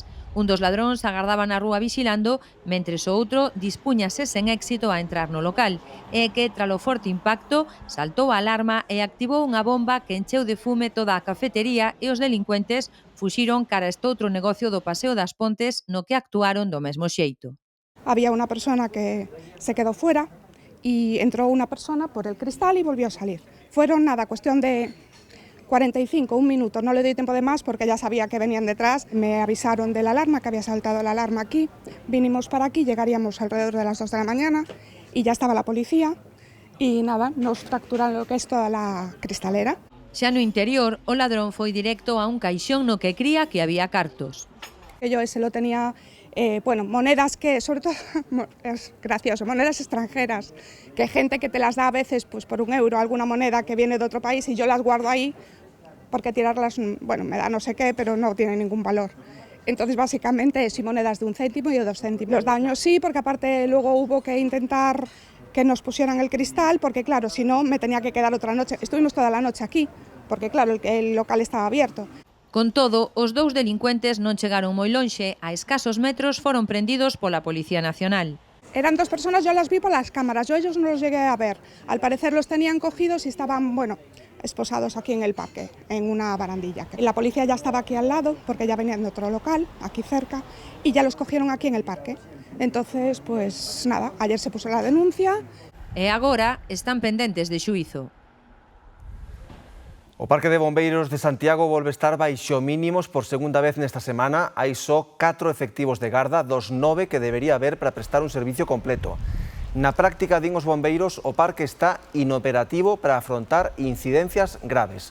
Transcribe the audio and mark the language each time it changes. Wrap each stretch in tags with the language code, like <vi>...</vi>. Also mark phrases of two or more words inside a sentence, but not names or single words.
<gl>Un dos ladróns agardaba na rúa vigilando, mentres o outro dispúñase sen éxito a entrar no local. E que, tralo forte impacto, saltou a alarma e activou unha bomba que encheu de fume toda a cafetería e os delincuentes fuxiron cara a este outro negocio do Paseo das Pontes no que actuaron do mesmo xeito.</gl> <es>Había una persona que se quedó fuera y entró una persona por el cristal y volvió a salir. Fueron nada, cuestión de 45, un minuto, no le doy tiempo de más porque ya sabía que venían detrás. Me avisaron de la alarma, que había saltado la alarma aquí. Vinimos para aquí, llegaríamos alrededor de las 2 de la mañana y ya estaba la policía y nada, nos fracturaron lo que es toda la cristalera.</es> <gl>Xa no interior, o ladrón foi directo a un caixón no que cría que había cartos.</gl> <es>Yo ese lo tenía... monedas que, sobre todo, es gracioso, monedas extranjeras, que gente que te las da a veces pues por €1, alguna moneda que viene de otro país y yo las guardo ahí porque tirarlas, me da no sé qué, pero no tiene ningún valor. Entonces, básicamente, sí, monedas de 1 céntimo y de 2 céntimos. Los daños sí, porque aparte luego hubo que intentar que nos pusieran el cristal, porque claro, si no, me tenía que quedar otra noche. Estuvimos toda la noche aquí, porque claro, el local estaba abierto.</es> <gl>Con todo, os 2 delincuentes non chegaron moi lonxe, a escasos metros foron prendidos pola Policía Nacional.</gl> <es>Eran 2 personas, yo las vi por las cámaras, yo ellos no los llegué a ver. Al parecer los tenían cogidos y estaban, esposados aquí en el parque, en una barandilla. La policía ya estaba aquí al lado, porque ya venían de otro local, aquí cerca, y ya los cogieron aquí en el parque. Entonces, pues nada, ayer se puso la denuncia.</es> <gl>E agora están pendentes de xuízo. O Parque de Bombeiros de Santiago volve estar baixo mínimos por segunda vez nesta semana. Hai só 4 efectivos de garda dos 9 que debería haber para prestar un servicio completo. Na práctica, din os bombeiros, o parque está inoperativo para afrontar incidencias graves.</gl>